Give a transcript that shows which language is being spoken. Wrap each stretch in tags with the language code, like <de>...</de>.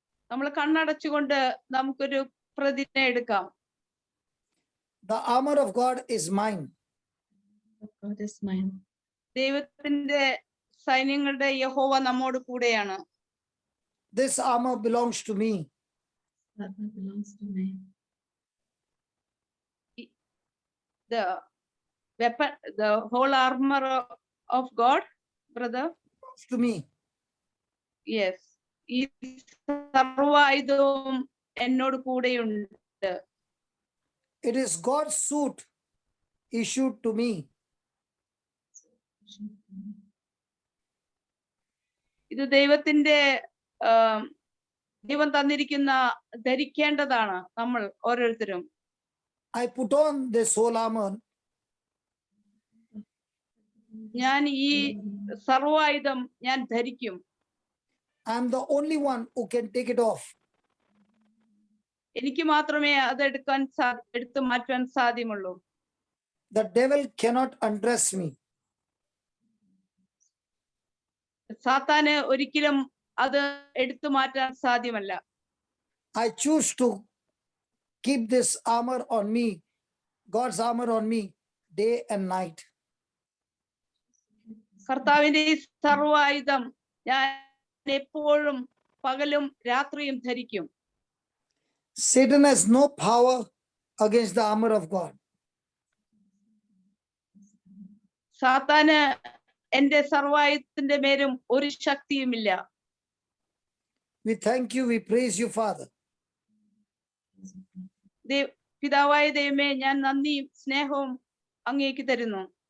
<ml>നമ്മൾ കണ്ണടച്ചുകൊണ്ട് നമുക്കൊരു പ്രതിജ്ഞ എടുക്കാം.</ml> <en>The armor of God is mine. God is mine.</en> <ml>ദൈവത്തിന്റെ സൈന്യങ്ങളുടെ യഹോവ നമ്മോട് കൂടെയാണ്.</ml> <en>This armor belongs to me. That belongs to me. The weapon, the whole armor of God, brother. Belongs to me.</en> <ml>Yes. ഈ സർവായുധവും എന്നോട് കൂടെയുണ്ട്.</ml> <en>It is God's suit issued to me.</en> <ml>ഇത് ദൈവത്തിന്റെ ദൈവം തന്നിരിക്കുന്ന ധരിക്കേണ്ടതാണ് നമ്മൾ ഓരോരുത്തരും.</ml> <en>I put on this whole armor.</en> <ml>ഞാൻ ഈ സർവായുധം ഞാൻ ധരിക്കും.</ml> <en>I'm the only one who can take it off.</en> <ml>എനിക്ക് മാത്രമേ അത് എടുത്തു മാറ്റാൻ സാധ്യമുള്ളൂ.</ml> <en>The devil cannot undress me.</en> <ml>സാത്താന് ഒരിക്കലും അത് എടുത്തു മാറ്റാൻ സാധ്യമല്ല.</ml> <en>I choose to keep this armor on me, God's armor on me, day and night.</en> <ml>കർത്താവിന്റെ ഈ സർവായുധം ഞാൻ എപ്പോഴും പകലും രാത്രിയും ധരിക്കും.</ml> <en>Satan has no power against the armor of God.</en> <ml>സാത്താന് എന്റെ സർവായുധത്തിന്റെ മേലും ഒരു ശക്തിയുമില്ല.</ml> <en>We thank you, we praise you, Father.</en> <ml>പിതാവായ ദൈവമേ, ഞാൻ നന്ദിയും സ്നേഹവും അങ്ങേക്ക് തരുന്നു.</ml>